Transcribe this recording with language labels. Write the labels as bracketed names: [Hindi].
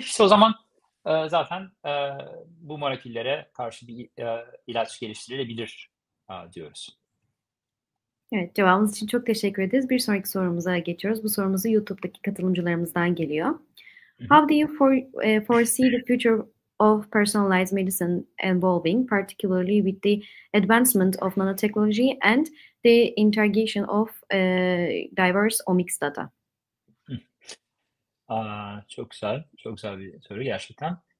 [Turkish] İşte o zaman zaten bu moleküllere karşı bir ilaç geliştirilebilir diyoruz. Evet, cevabınız için çok teşekkür ederiz. Bir sonraki sorumuza geçiyoruz. Bu sorumuz YouTube'daki katılımcılarımızdan geliyor. [English] How do you foresee the future of personalized medicine evolving, particularly with the advancement of nanotechnology and the integration of diverse omics data? [Turkish] Çok güzel, çok güzel bir soru gerçekten.